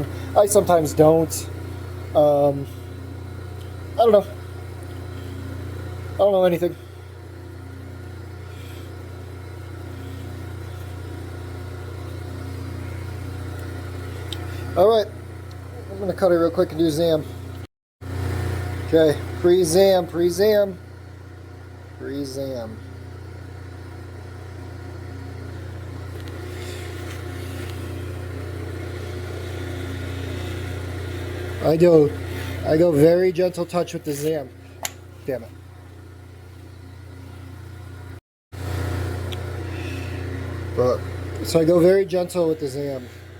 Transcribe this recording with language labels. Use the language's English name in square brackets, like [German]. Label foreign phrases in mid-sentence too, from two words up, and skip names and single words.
[English] I sometimes don't. I don't know. I don't know anything. Alright, I'm going to cut it real quick and do Zam. Okay, pre-Zam, pre-Zam, pre-Zam. I go very gentle touch with the Zam. Damn it. But, so I go very gentle with the Zam.